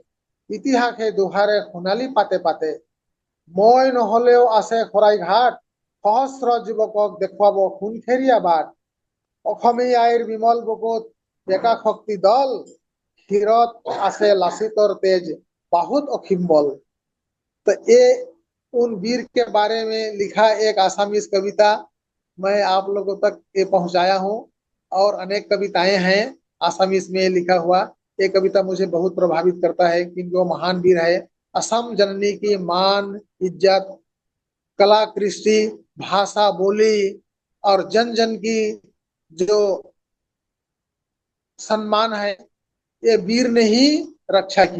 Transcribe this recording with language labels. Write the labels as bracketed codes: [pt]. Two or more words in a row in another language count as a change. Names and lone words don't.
[as] ইতিহাসে দুহাৰে সোণালী পাতে পাতে, মই নহলেও আছে খৰাই ঘাট, সহস্র যুৱকক দেখুৱাব সোণখেৰীয়া বাট, অসমী আইৰ বিমল বুকুত ডেকা শক্তি দল, শিৰত আছে লাচিতৰ তেজ, বাহুত অসীম বল। [hi] तो ये उन वीर के बारे में लिखा एक आसामीज कविता मैं आप लोगों तक ये पहुंचाया हूं, और अनेक कविताएं हैं आसामीज में लिखा हुआ। ये कविता मुझे बहुत प्रभावित करता है कि जो महान वीर है, असम जननी की मान इज्जत, कला कृष्टि, भाषा बोली और जन जन की जो सम्मान है, ये वीर ने ही रक्षा की।